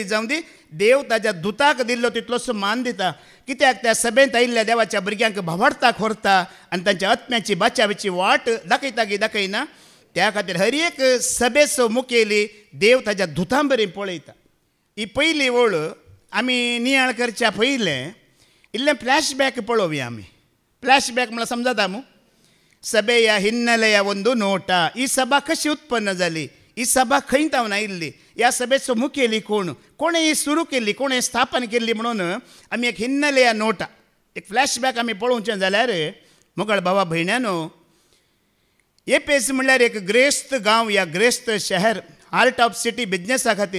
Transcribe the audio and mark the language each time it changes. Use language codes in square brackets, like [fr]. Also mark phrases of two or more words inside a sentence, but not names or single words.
[kok] जावं दी देव ताच्या दुताक दिल्लो तितलोसो मान दिता कित्याक त्या सभेंत आयिल्ल्या देवाच्या भुरग्यांक भावार्थाक व्हरता आनी तांच्या आत्म्याची बाचावेची वाट दाखयता की दाखयना त्या खातीर हर एक सभेचो मुखेली देव ताच्या दुतां बरें पळयता ही पयली वळ आमी नियाळ करच्या पयलें इल्लें फ्लॅशबॅक पळोवया आमी फ्लॅशबॅक म्हळ्यार समजता मू सभेಯ [kn] ಹಿನ್ನೆಲೆಯ ಒಂದು ನೋಟ ಈ ಸಭಾ [kok] कशी उत्पन्न जाली ही सभा खंय तावन आयिल्ली ह्या सभेचो मुखेली कोणे ही सुरू केल्ली कोणे स्थापन केल्ली म्हणून आमी एक हिन्नेलेया नोटा एक फ्लॅशबॅक आमी पळोवचें जाल्यार मुगळ भावा भयण्यानो एपेस म्हणल्यार एक ग्रेस्त गांव या ग्रेस्त शहर, [en] heart of city [kok] बिजनेसा खातीर.